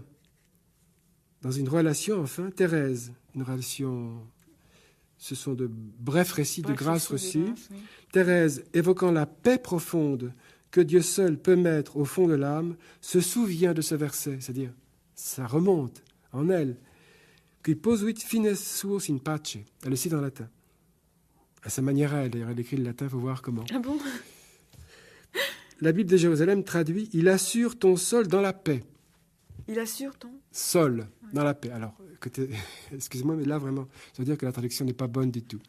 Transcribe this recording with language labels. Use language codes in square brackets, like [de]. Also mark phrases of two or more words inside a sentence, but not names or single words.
[fr] Dans une relation, enfin, Thérèse, une relation, ce sont de brefs récits de grâce reçue. Oui. Thérèse, évoquant la paix profonde que Dieu seul peut mettre au fond de l'âme, se souvient de ce verset, c'est-à-dire, ça remonte en elle. [la] Qui posuit fines suos in pace. [fr] Elle le cite en latin. À sa manière, elle écrit le latin, il faut voir comment. Ah bon? La Bible de Jérusalem traduit « Il assure ton sol dans la paix ». Il assure ton sol dans la paix. Alors, écoutez, excusez-moi, mais là, vraiment, ça veut dire que la traduction n'est pas bonne du tout.